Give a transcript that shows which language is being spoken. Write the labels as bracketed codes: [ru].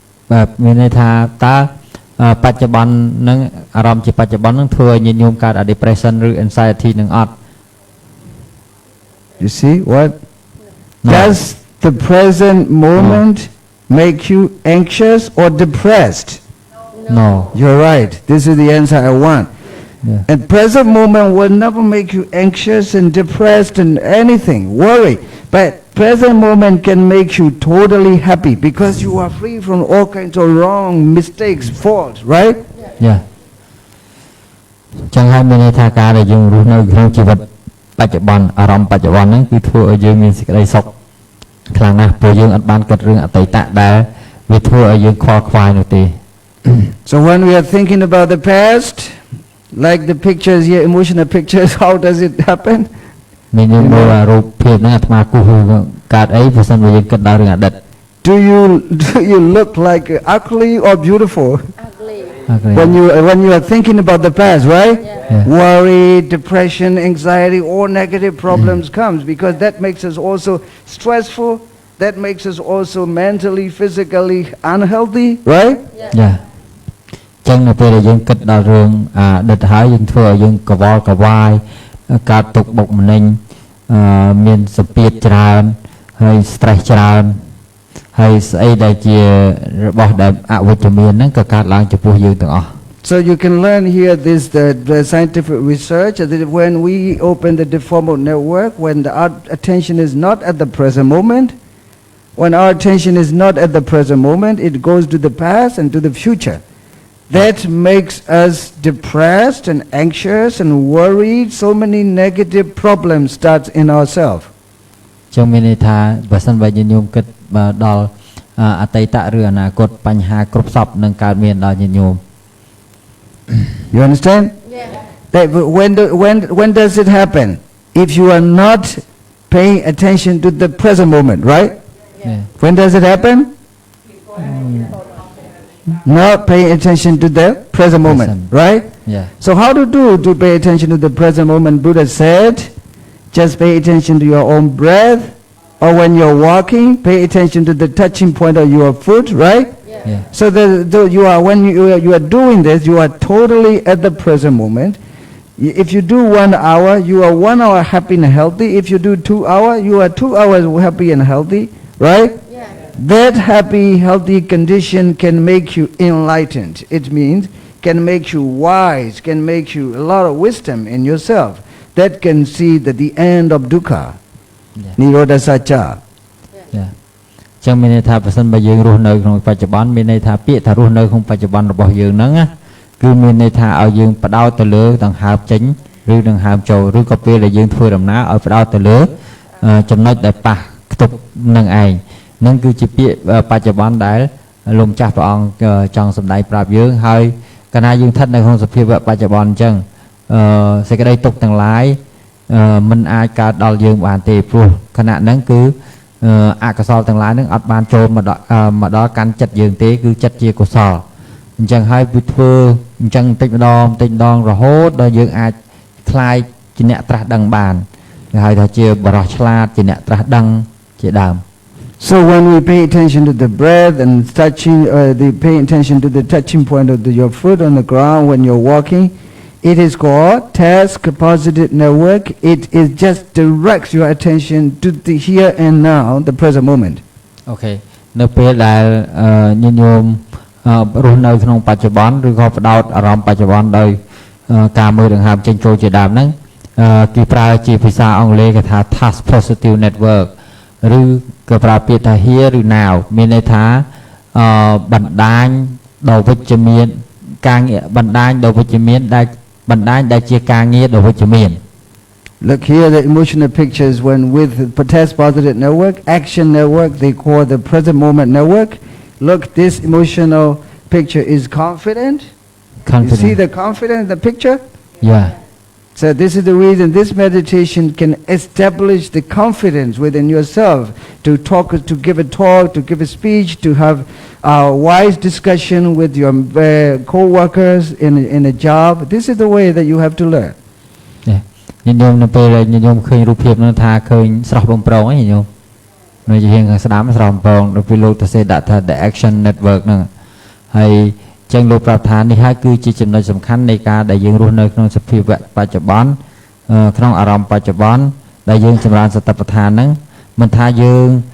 [km] បាទមានន័យថាតើបច្ចុប្បន្ននឹងអារម្មណ៍ជាបច្ចុប្បន្ននឹងធ្វើឲ្យញញោមកើត depression ឬ anxiety នឹងអត់ [en] You see what? Does the present moment make you anxious or depressed? No. You're right. This is the answer I want. Yeah. And present moment will never make you anxious and depressed and anything, worry. But present moment can make you totally happy because you are free from all kinds of wrong, mistakes, faults, right? Yeah. [km] ចឹងហើយមានន័យថាការដែលយើងរស់នៅក្នុងជីវិតបច្ចុប្បន្នអារម្មណ៍បច្ចុប្បន្នហ្នឹងគឺធ្វើឲ្យយើងមានសេចក្តីសុខខ្លាំងណាស់ព្រោះយើងអត់បានគិតរឿងអតីតដែលវាធ្វើឲ្យយើងខ្វល់ខ្វាយនោះទេ [en] So when we are thinking about the past, like the pictures here, emotional pictures, how does it happen? [km] មានយើងមើលរូបភាពហ្នឹងអាត្មាគូសកើតអីបើសិនបើយើងគិតដល់រឿងអតីត [en] Do you look like ugly or beautiful? Ugly. When you are thinking about the past, right? Yeah. Worry, depression, anxiety, all negative problems comes because that makes us also stressful. That makes us also mentally, physically unhealthy, right? Yeah. [km] ចឹងនៅពេលដែលយើងគិតដល់រឿងអតីតហើយយើងធ្វើឲ្យយើងកវល់កវាយកើតទុក្ខបុកម្នេញមានសម្ពាធច្រើនហើយ stress ច្រើនហើយស្អីដែលជារបស់ដែលអវិជ្ជមានហ្នឹងក៏កើតឡើងចំពោះយើងទាំងអស់ [en] So you can learn here the scientific research that when we open the default mode network, when our attention is not at the present moment, when our attention is not at the present moment, it goes to the past and to the future. That makes us depressed and anxious and worried. So many negative problems start in ourselves. [km] ចឹងមានន័យថាបើសិនបើញាតិញោមគិតដល់អតីតឬអនាគតបញ្ហាគ្រប់សពនឹងកើតមានដល់ញាតិញោម [en] You understand? Yeah. That when does it happen? If you are not paying attention to the present moment, right? Yeah. When does it happen? Not paying attention to the present moment, right? Yeah. So how to pay attention to the present moment? Buddha said, just pay attention to your own breath, or when you're walking, pay attention to the touching point of your foot, right? Yeah. So when you are doing this, you are totally at the present moment. If you do 1 hour, you are 1 hour happy and healthy. If you do 2 hours, you are 2 hours happy and healthy, right? Yeah. That happy, healthy condition can make you enlightened. It means can make you wise, can make you a lot of wisdom in yourself. That can see that the end of dukkha. Nirodha Satcha. [km] ចឹងមានន័យថាប្រសិនបើយើងរស់នៅក្នុងបច្ចុប្បន្នមានន័យថាពាក្យថារស់នៅក្នុងបច្ចុប្បន្នរបស់យើងហ្នឹងណាគឺមានន័យថាឲ្យយើងផ្ដោតទៅលើដង្ហើមចេញឬដង្ហើមចូលឬក៏ពេលដែលយើងធ្វើដំណើរឲ្យផ្ដោតទៅលើចំណុចដែលប៉ះខ្ទប់នឹងឯងហ្នឹងគឺជាពាក្យបច្ចុប្បន្នដែលលោកម្ចាស់ព្រះអង្គចង់សម្ដែងប្រាប់យើងហើយកាលណាយើងស្ថិតនៅក្នុងសភាវៈបច្ចុប្បន្នអញ្ចឹង សេចក្តីទុក្ខទាំងឡាយមិនអាចកើតដល់យើងបានទេព្រោះខណៈហ្នឹងគឺអកុសលទាំងឡាយហ្នឹងអត់បានចូលមកដល់កាន់ចិត្តយើងទេគឺចិត្តជាកុសលអញ្ចឹងហើយវាធ្វើអញ្ចឹងបន្តិចម្ដងរហូតដល់យើងអាច [th] คลาย [km] ជាអ្នកត្រាស់ដឹងបានគេហៅថាជាបរិសុទ្ធឆ្លាតជាអ្នកត្រាស់ដឹងជាដើម [en] So when we pay attention to the breath and touching, pay attention to the touching point of your foot on the ground when you're walking, it is called task positive network. It is just directs your attention to the here and now, the present moment. Okay. [km] នៅពេលដែលញញោមរស់នៅក្នុងបច្ចុប្បន្នឬក៏ផ្ដោតអារម្មណ៍បច្ចុប្បន្នដោយការមើលដង្ហើមចេញចូលជាដើមហ្នឹងគេប្រើជាភាសាអង់គ្លេសគេថា [en] task positive network [km] ឬក៏ប្រើពាក្យថា here ឬ now មានន័យថាបណ្ដាញដ៏វិជ្ជមានការងារបណ្ដាញដ៏វិជ្ជមានដែលបណ្ដាញដែលជាការងារដ៏វិជ្ជមាន [en] Look here, the emotional pictures when with task positive network, action network, they call the present moment network. Look, this emotional picture is confident. You see the confidence in the picture? Yeah. So this is the reason this meditation can establish the confidence within yourself to talk, to give a talk, to give a speech, to have a wise discussion with your co-workers in a job. This is the way that you have to learn. [km] ញញោមនៅពេលញញោមឃើញរូបភាពនោះថាឃើញស្រស់បំប្រងហ្នឹងញញោមនៅជាខាងស្ដាំស្រស់បំប្រងដល់ពេលលោកទៅសេដាក់ថា [en] the action network [km] ហ្នឹងហើយចឹងលោកប្រាប់ថានេះហើយគឺជាចំណុចសំខាន់នៃការដែលយើងរស់នៅក្នុងសភាវៈបច្ចុប្បន្នក្នុងអារម្មណ៍បច្ចុប្បន្នដែលយើងចម្រើនសតិប្បដ្ឋានហ្នឹងមិនថាយើង